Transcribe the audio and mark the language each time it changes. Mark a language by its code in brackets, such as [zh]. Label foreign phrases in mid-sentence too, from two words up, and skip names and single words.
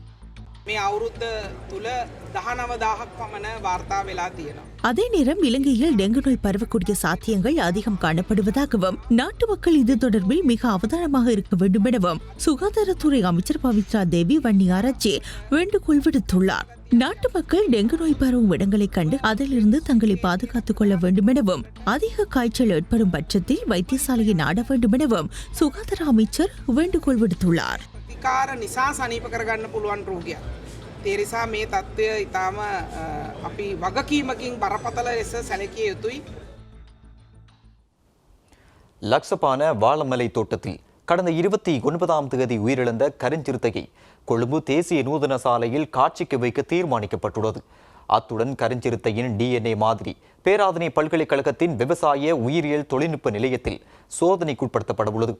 [ta] அதே நேரம் இலங்கையில் டெங்கு நோய் பரவக்கூடிய சாத்தியங்கள் அதிகம் காணப்படுவதாகவும் நாட்டு மக்கள் இது தொடர்பில் மிக அவதானமாக இருக்க வேண்டும் எனவும் சுகாதாரத்துறை அமைச்சர் பவித்ரா தேவி வன்னியாராச்சி வேண்டுகோள் விடுத்துள்ளார். நாட்டு மக்கள் டெங்கு நோய் பரவும் இடங்களை கண்டு அதிலிருந்து தங்களை பாதுகாத்துக் கொள்ள வேண்டும் எனவும் அதிக காய்ச்சல் ஏற்படும் பட்சத்தில் வைத்தியசாலையை நாட வேண்டும் எனவும் சுகாதார அமைச்சர் வேண்டுகோள் விடுத்துள்ளார். [si] තේරිසා මේ තත්ත්වය ඉතාම අපි වගකීමකින් බරපතල ලෙස සැලකිය යුතුයි. [ta] லக்ஸபான வாழமலை தோட்டத்தில் கடந்த 29ஆம் தேதி உயிரிழந்த கருஞ்சிறுத்தையை கொழும்பு தேசிய நூதன சாலையில் காட்சிக்கு வைக்க தீர்மானிக்கப்பட்டுள்ளது. அத்துடன் கருஞ்சிறுத்தையின் DNA மாதிரி பேராதனை பல்கலைக்கழகத்தின் விவசாய உயிரியல் தொழில்நுட்ப நிலையத்தில் சோதனைக்குட்படுத்தப்பட உள்ளது.